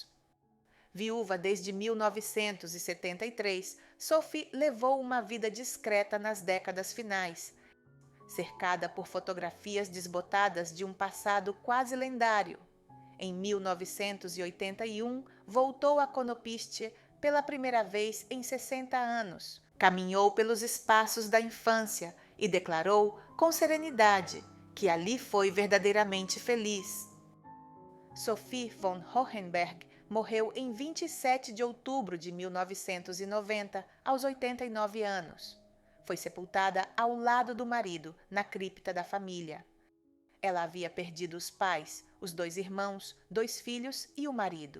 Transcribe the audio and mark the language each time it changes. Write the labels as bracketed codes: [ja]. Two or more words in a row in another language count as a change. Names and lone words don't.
[pt] Viúva desde 1973, Sophie levou uma vida discreta nas décadas finais, cercada por fotografias desbotadas de um passado quase lendário. Em 1981, voltou a Konopiste pela primeira vez em 60 anos. Caminhou pelos espaços da infância e declarou com serenidade que ali foi verdadeiramente feliz. Sophie von Hohenberg morreu em 27 de outubro de 1990, aos 89 anos. Foi sepultada ao lado do marido, na cripta da família. Ela havia perdido os pais, os 2 irmãos, 2 filhos e o marido.